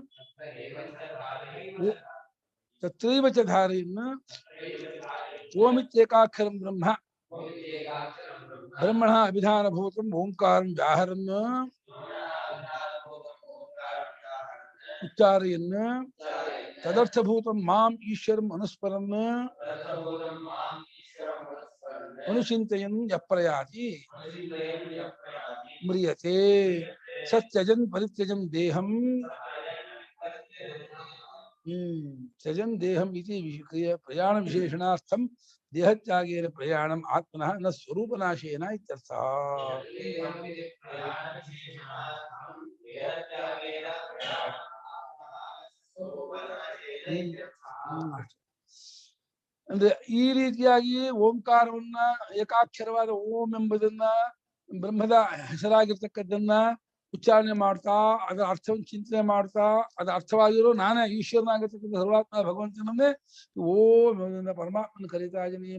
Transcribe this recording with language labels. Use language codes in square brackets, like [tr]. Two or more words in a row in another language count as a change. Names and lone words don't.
[sa] ತತ್ರೈವಚ ಧಾರೆಯನ್ನು ಓಮಿತ್ಯೇಕಾಕ್ಷರಂ ಬ್ರಹ್ಮ ಬ್ರಹ್ಮಣ ಅಭಿಧಾನಭೂತಂ ಓಂಕಾರಂ ವ್ಯಾಹರನ್ ಉಚ್ಚಾರಯನ್ ತದರ್ಥಭೂತಂ ಮಾಂ ಈಶ್ವರಂ ಅನುಸ್ಮರನ್ ಅನುಚಿಂತಯನ್ ಯಪ್ರಯಾತಿ ಮ್ರಿಯತೆ ಸತ್ಯಜನ್ ಪರಿತ್ಯಜಂ ದೇಹಂ ತ್ಯಜನ್ ದೇಹಂ ಇತಿ ಪ್ರಯಾಣ ವಿಶೇಷಣಾರ್ಥಂ ದೇಹತ್ಯಾಗೇನ ಪ್ರಯಾಣಂ ಆತ್ಮನಃ ನ ಸ್ವರೂಪನಾಶೇನ ಇತ್ಯರ್ಥಃ. [kn] ಅಂದ್ರೆ ಈ ರೀತಿಯಾಗಿ ಓಂಕಾರವನ್ನ, ಏಕಾಕ್ಷರವಾದ ಓಂ ಎಂಬುದನ್ನ, ಬ್ರಹ್ಮದ ಹೆಸರಾಗಿರ್ತಕ್ಕದ್ದನ್ನ ಉಚ್ಚಾರಣೆ ಮಾಡ್ತಾ ಅದರ ಅರ್ಥವನ್ನು ಚಿಂತನೆ ಮಾಡ್ತಾ ಅದರ ಅರ್ಥವಾಗಿರೋ ನಾನೇ ಈಶ್ವರನಾಗಿರ್ತಕ್ಕಂಥ ಸರ್ವಾತ್ಮ ಭಗವಂತನನ್ನೇ ಓಂ ಎಂಬುದನ್ನ ಪರಮಾತ್ಮನ ಕರೀತಾ ಇದ್ದೀನಿ.